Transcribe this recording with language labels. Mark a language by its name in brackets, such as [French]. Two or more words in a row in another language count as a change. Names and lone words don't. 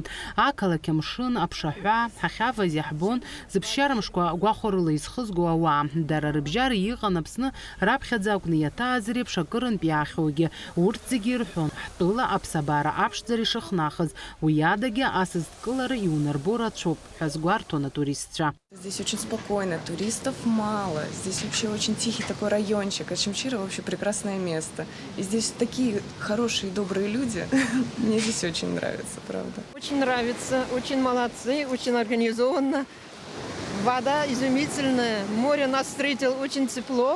[Abkhazian] Ақалақь амшын аԥшаҳәа ҳахьаваз иаҳбон зыԥсшьарамшқәа гәахәарыла изхызго ауаа. Дара рыбжьара иҟан Аԥсны раԥхьаӡа акәны иаҭааз реиԥш акырынтә иаахьоугьы. Урҭ зегьы ирҳәон ҳтәыла аԥсабара аԥшӡара ишахнахыз, уи адагьы асасдкылара иунарбо рацәоуп ҳәа згәарҭон атуристцәа. [Russian] Здесь очень спокойно, туристов мало. Здесь вообще очень тихий такой райончик. Очамчыра вообще прекрасное место. И здесь такие хорошие, добрые люди. Мне здесь очень нравится, правда. Очень нравится, очень молодцы, очень организованно. Вода изумительная, море нас встретило очень тепло.